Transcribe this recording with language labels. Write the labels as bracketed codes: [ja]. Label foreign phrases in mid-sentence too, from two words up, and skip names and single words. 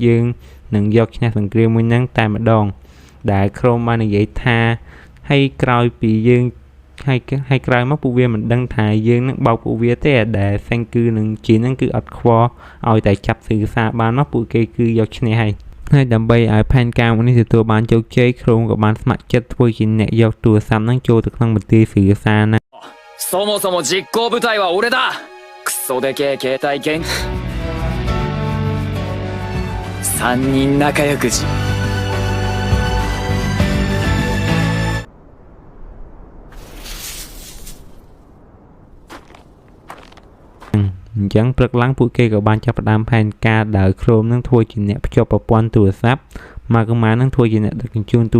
[km] យើងនឹងយកឈ្នះសង្គ្រាមមួយហ្នឹងតែម្ដងដែលក្រុមបាននិយាយថាហើយក្រោយពីយើងហើយក្រោយមកពួកវាមិនដឹងថាយើងនឹងបោកពួកវាទេដែលសេងគឺនឹងជីនហ្នឹងគឺអត់ខ្វល់ឲ្យតែចាប់สื่อសារបានមកពួកគេគឺយកឈ្នះហើយដើម្បីឲ្យផែនការមួយនេះទទួលបានជោគជ័យក្រុមក៏បានស្ម័គ្រចិត្តធ្វើជាអ្នកយកទូរស័ព្ទហ្នឹងចូលទៅក្នុងមន្ទីរสื่อសារហ្នឹង [ja] そもそも実行部隊は俺だクソでけえ携帯元3人仲良くじ [km] អញ្ចឹងព្រឹកឡើងពួកគេក៏បានចាប់ផ្ដើមផែនការដោយក្រុមនឹងធ្វើជាអ្នកភ្ជាប់ប្រព័ន្ធទូរស័ព្ទមកកម៉ានឹងធ្វើជាអ្នកដឹកជញ្ជូនទូរ